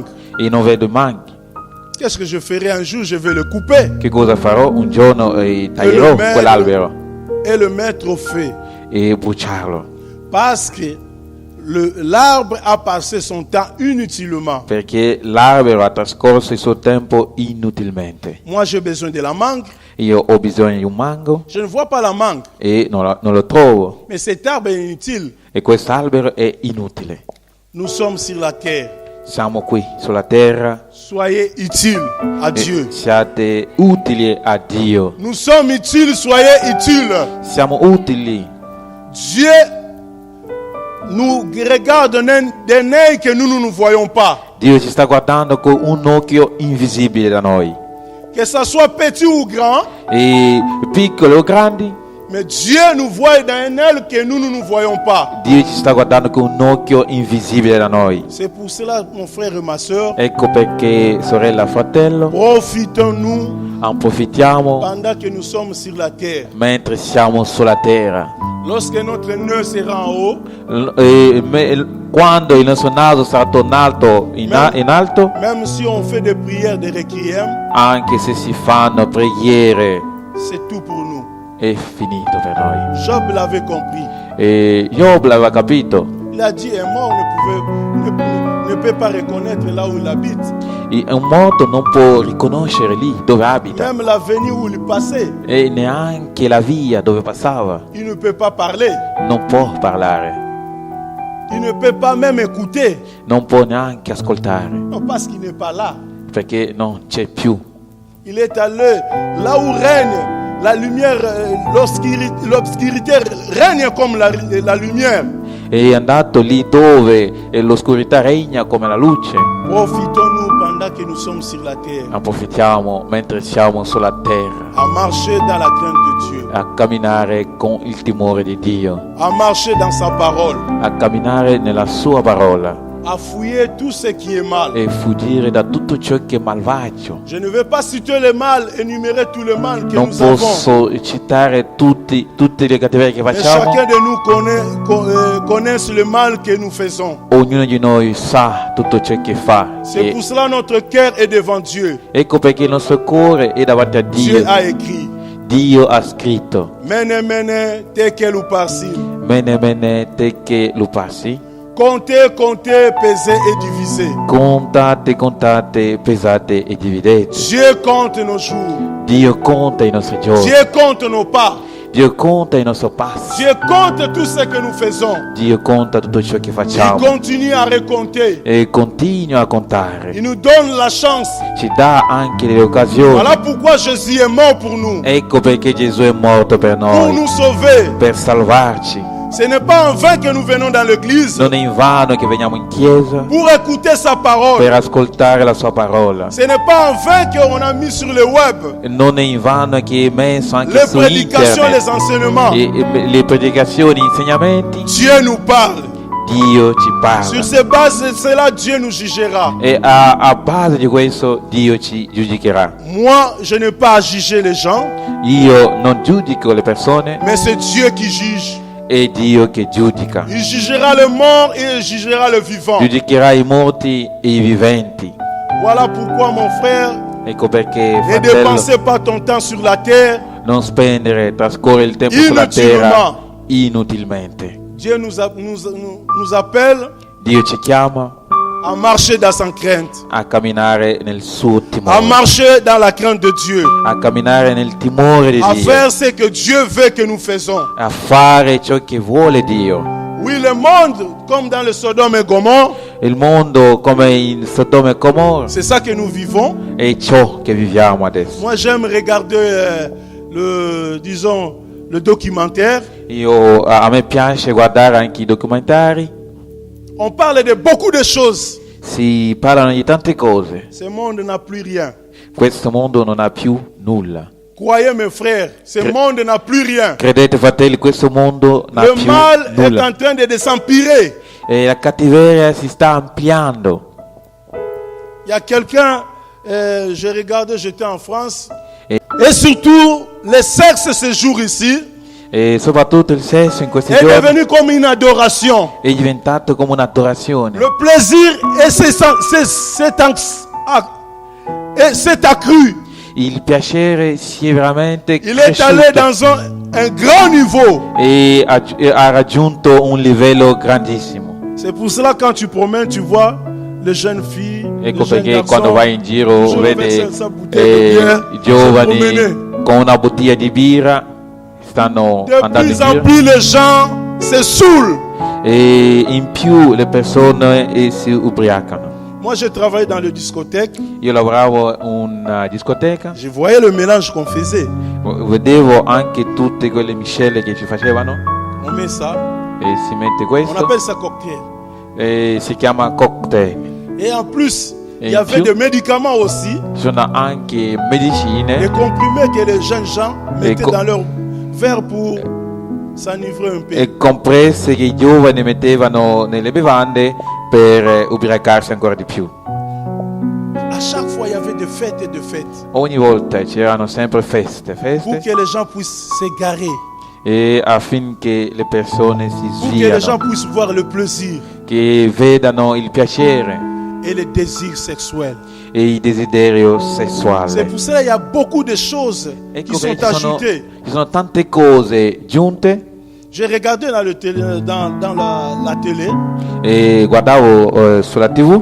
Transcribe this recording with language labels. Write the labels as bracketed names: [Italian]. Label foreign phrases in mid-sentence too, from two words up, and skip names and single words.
[Italian] e non vedo manghi. [French] Qu'est-ce que je ferai un jour? Je vais le couper [Italian] Che cosa farò? Un giorno taglierò quell'albero [French] et le mettre au feu. [Italian] e bruciarlo, [French] Parce que l'arbre a passé son temps inutilement. [Italian] perché l'albero ha trascorso il suo tempo inutilmente. [French] Moi, j'ai besoin de la mangue. [Italian] Io ho bisogno di un mango [French] Je ne vois pas la mangue. [Italian] e non lo trovo, [French] Mais cet arbre est inutile. [Italian] e quest'albero è inutile. [French] Nous sommes sur la terre. [Italian] Siamo qui sulla terra [French] Soyez utiles à Dieu. [Italian] e siate utili a Dio. [French] Nous sommes utiles, soyez utiles. [Italian] Siamo utili. [French] Dieu nous regarde d'un œil que nous ne nous voyons pas. [Italian] Dio ci sta guardando con un occhio invisibile da noi, [French] Que ça soit petit ou grand, [Italian] e piccoli o grandi, [French] mais Dieu nous voit d'un œil que nous ne nous voyons pas. [Italian] Dio ci sta guardando con un occhio invisibile da noi. [French] C'est pour cela, mon frère et ma soeur, [Italian] Ecco perché, sorella, fratello, [French] profitons-nous [Italian] approfittiamo [French] pendant que nous sommes sur la terre. [Italian] mentre siamo sulla terra. [French] Lorsque notre nœud sera en haut, [Italian] Quando il nostro naso sarà tornato in alto, [French] même si on fait des prières de requiem, [Italian] anche se si fanno preghiere, [French] c'est tout pour nous. [Italian] è finito per noi. [French] Job l'avait compris. [Italian] E Job l'aveva capito. [French] Il a dit, un mort ne peut pas reconnaître là où il habite. [Italian] Un morto non può riconoscere lì dove abita, [French] Même l'avenue où il passait, [Italian] e neanche la via dove passava. [French] il ne peut pas parler. [Italian] Non può parlare, [French] Il ne peut pas même écouter. [Italian] non può neanche ascoltare, [French] Non, parce qu'il n'est pas là. [Italian] perché non c'è più. [French] Il est allé là où règne la lumière, l'obscurité règne comme la lumière. [Italian] È andato lì dove l'oscurità regna come la luce. [French] Profitons-nous pendant que nous sommes sur la terre [Italian] Approfittiamo mentre siamo sulla terra [French] à marcher dans la crainte de Dieu, [Italian] a camminare con il timore di Dio, [French] à marcher dans sa parole, [Italian] a camminare nella sua parola [French] à fouiller tout ce qui est mal. [Italian] e fuggire da tutto ciò che è malvagio. [French] Je ne vais pas citer le mal, énumérer tout le mal que [Italian] Non [French] nous avons. [Italian] posso citare tutte le cattiverie che [French] Mais [Italian] facciamo. [French] chacun de nous connaît le mal que nous faisons. [Italian] Ognuno di noi sa tutto ciò che fa. [French] C'est [Italian] E [French] pour cela notre cœur est devant Dieu. [Italian] ecco perché il nostro cuore è davanti a [French] Dieu [Italian] Dio. [French] a écrit. [Italian] Dio ha scritto: [Aramaic] Mene mene tekel ou parsi. Mene mene teke lupasi. [French] Comptez, comptez, pesez et divisez. [Italian] Contate, contate, pesate e dividete. [French] Dieu compte nos jours. [Italian] Dio conta i nostri giorni. [French] Dieu compte nos pas. [Italian] Dio conta i nostri passi. [French] Dieu compte tout ce que nous faisons. [Italian] Dio conta tutto ciò che [French] Il [Italian] facciamo [French] continue à recompter. [Italian] e continua a contare. [French] Il nous donne la chance. [Italian] Ci dà anche le occasioni. [French] Voilà pourquoi Jésus est mort pour nous. [Italian] Ecco perché Gesù è morto per [French] Pour [Italian] noi, [French] nous sauver. [Italian] per salvarci. [French] Ce n'est pas en vain que nous venons dans l'église [Italian] Non è in vano che veniamo in chiesa [French] pour écouter sa parole. [Italian] per ascoltare la sua parola. [French] Ce n'est pas en vain qu'on a mis sur le web [Italian] Non è in vano che è messo anche [French] les [Italian] su [French] prédications, [Italian] internet [French] les enseignements. [Italian] e le predicazioni, gli insegnamenti. [French] Dieu nous parle. [Italian] Dio ci [French] Sur [Italian] parla [French] ces bases de cela, Dieu nous jugera. [Italian] e a base di questo Dio ci giudicherà. [French] Moi, je n'ai pas à juger les gens, [Italian] Io non giudico le persone, [French] mais c'est Dieu qui juge. [Italian] è Dio che giudica. [French] Il jugera le mort et il jugera le vivant. [Italian] Giudicherà i morti e i viventi. [French] Voilà pourquoi, mon frère, [Italian] Ecco perché, [French] ne [Italian] fratello, [French] dépensez pas ton temps sur la terre. [Italian] non spendere, trascorrere il tempo sulla terra inutilmente. [French] Dieu nous appelle [Italian] Dio ci chiama [French] à marcher dans sa crainte, [Italian] a camminare nel suo [French] à [Italian] timore, [French] marcher dans la crainte de Dieu, [Italian] a camminare nel timore di [French] à [Italian] Dio, [French] faire ce que Dieu veut que nous faisons. [Italian] a fare ciò che vuole Dio. [French] Oui, le monde, comme dans le Sodome et Gomorrhe, [Italian] Il mondo come in Sodoma e Gomorra [French] c'est ça que nous vivons. [Italian] è ciò che viviamo adesso. [French] Moi, j'aime regarder le documentaire. [Italian] A me piace guardare anche i documentari. [French] On parle de beaucoup de choses. [Italian] Si parlano di tante cose. [French] Ce monde n'a plus rien. [Italian] Questo mondo non ha più nulla. [French] Croyez mes frères, ce monde n'a plus rien. [Italian] Credete, fratelli, questo mondo non ha [French] Le [Italian] più [French] mal est [Italian] nulla. [French] en train de s'empirer. [Italian] E la cattiveria si sta ampliando. [French] Il y a quelqu'un, j'ai regardé, j'étais en France. Et- Et surtout, le sexe ce jour ici [Italian] E soprattutto il sesso in questi [French] est [Italian] giorni [French] devenu comme une adoration. [Italian] è diventato come un'adorazione. [French] Le plaisir et c'est accru. [Italian] Il piacere si è veramente [French] Il est allé [Italian] cresciuto [French] dans un grand niveau. [Italian] e ha raggiunto un livello grandissimo. [French] C'est pour cela quand tu promènes, tu vois les jeunes filles, [Italian] Ecco [French] les jeunes [Italian] perché [French] garçons, [Italian] quando vai in giro [French] toujours avec [Italian] vedi [French] sa bouteille de bière, [Italian] i giovani [French] se promener. [Italian] con una bottiglia di birra stanno [French] De [Italian] andando in [French] plus en [Italian] giro [French] plus les gens se saoulent. [Italian] e in più le persone si ubriacano. [French] Moi, j'ai travaillé dans les discothèques. [Italian] Io lavoravo in una discoteca, [French] Je voyais le mélange qu'on faisait. [Italian] vedevo anche tutte quelle miscele che ci facevano [French] On met ça, [Italian] e si mette [French] on [Italian] questo [French] appelle ça cocktail. [Italian] e si chiama cocktail. [French] Et en plus, il y Et avait puis- des médicaments aussi, [Italian] Ci sono anche [French] des [Italian] medicine [French] comprimés que les jeunes gens mettaient co- dans leur verre pour s'enivrer un peu. [Italian] e compresse che i giovani mettevano nelle bevande per ubriacarsi ancora di più. [French] À chaque fois, il y avait des fêtes et des fêtes [Italian] Ogni volta c'erano sempre feste, [French] pour [Italian] feste [French] que les gens puissent s'égarer, [Italian] e affinché le persone si [French] pour que les gens [Italian] sviano, [French] puissent voir le plaisir [Italian] che vedano il piacere [French] et le désir sexuel. [Italian] e il desiderio [French] C'est [Italian] sessuale. [French] pour cela qu'il y a beaucoup de choses qui [Italian] Ecco [French] sont [Italian] che [French] ajoutées. [Italian] ci sono tante cose giunte [French] J'ai regardé dans, dans la télé, [Italian] e guardavo sulla TV,